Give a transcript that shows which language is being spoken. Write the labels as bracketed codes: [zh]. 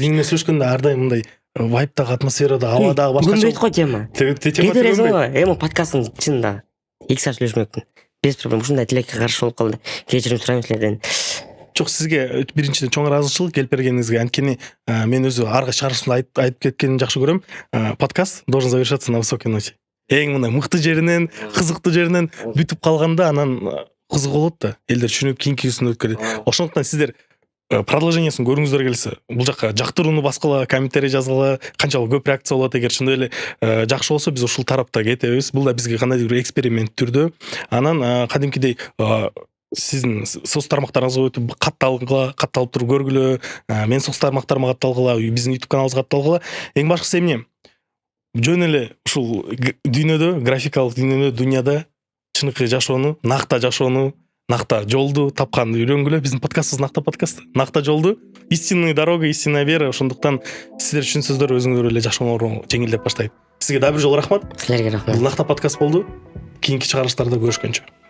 [ky] Дингде сүйлөшкөндө ар дайым мындай вайбтагы, атмосферада, абадагы башкача. Бүгүн айткой тема. Эми подкасттын чынында 2 саат сүйлөшмөкмүн. [ru] Без проблем. [ky] Ушундай тилекке каршы болуп калды. Кечирим сурайм силерден. Жок, сизге биринчиден чоң ыраазычылык келип бергениңизге. Анткени мен өзү арга чыгарышымда айтып кеткенин жакшы көрөм. [ru] Подкаст должен завершаться на высокой ноте. [ky] Эң мындай мыкты жеринен, кызыктуу жеринен бүтүп калганда анан кызык болот да. Элдер түшүнүп кийинкисин өткөрөт. Ошондуктан сиздер продолжениесин көргүңүздөр келсе, бул жакка жактырууну баскыла, комментарий жазгыла, канчалык көп реакция болот. Эгер чындап эле жакшы болсо, биз ушул тарапта кетебиз. Бул да бизге кандайдыр бир эксперимент түрдө. Анан кадимкидей сиздин соц тармактарыңызга өтүп катталып туруп көргүлө, мен соц тармактарыма катталгыла, биздин YouTube каналыбызга катталгыла. Эң башкысы эмне? Жөн эле ушул дүйнөдө, графикалык дүйнөдө, дүйнөдө чыныкы жашоону, накта жашоону, накта жолду тапканды үйрөнгүлө. Биздин подкастыбыз накта жолду, [ru] истинная дорога, истинная вера. [ky] Ошондуктан сиздер түшүнсөздөр, өзүңөр эле жашооңор жеңилдеп баштайт. Сизге дагы бир жолу рахмат. Силерге рахмат. Бул накта подкаст болду. Кийинки чыгарылыштарда көрүшкөнчө.